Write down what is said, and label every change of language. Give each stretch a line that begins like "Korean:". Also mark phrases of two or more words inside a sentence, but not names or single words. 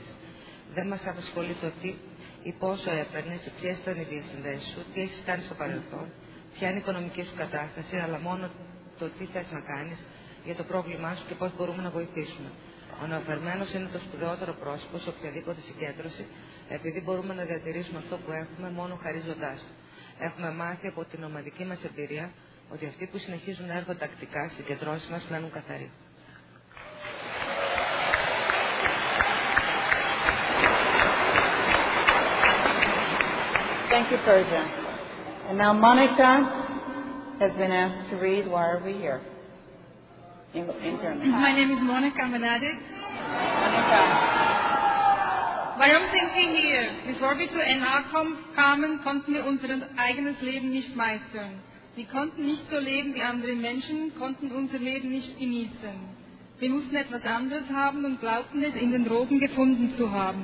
Greek: Δεν μας απασχολεί το τι ή πόσο έπαιρνες, ποιες ήταν οι διασυνδέσεις σου, τι έχεις κάνει στο παρελθόν, ποια είναι η οικονομική σου κατάσταση, αλλά μόνο το τι θες να κάνεις για το πρόβλημά σου και πώς μπορούμε να βοηθήσουμε. Ο νεοφερμένος είναι το σπουδαιότερο πρόσωπο σε οποιαδήποτε συγκέντρωση, επειδή μπορούμε να διατηρήσουμε αυτό που έχουμε μόνο χαρίζοντάς το. Έχουμε μάθει από την ομαδική μας εμπειρία ότι αυτοί που συνεχίζουν να έρχονται τακτικά στις συγκεντρώσεις μας μένουν καθαροί.
English: Thank you, Persia. And now Monica has been asked to read Why Are We Here? In German. My name is Monica, I'm an addict. Monica.
German: Warum sind wir hier? Bevor wir zu NA kamen, konnten wir unser eigenes Leben nicht meistern. Wir konnten nicht so leben wie andere Menschen, konnten unser Leben nicht genießen. Wir mussten etwas anderes haben und glaubten es in den Drogen gefunden zu haben.